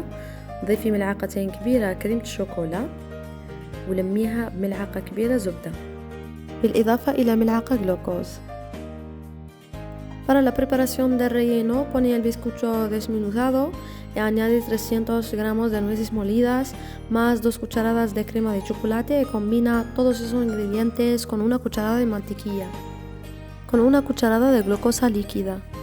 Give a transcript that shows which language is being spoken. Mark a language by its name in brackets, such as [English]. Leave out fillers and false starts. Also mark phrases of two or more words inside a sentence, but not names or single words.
[Arabic] ضيفي ملعقتين كبيرة كريمة الشوكولا ولميها بملعقة كبيرة زبدة، بالإضافة إلى ملعقة جلوكوز. [Spanish] Para la preparación del relleno, ponía el bizcocho desmenuzado y añade 300 gramos de nueces molidas más 2 cucharadas de crema de chocolate y combina todos esos ingredientes con una cucharada de mantequilla, con una cucharada de glucosa líquida.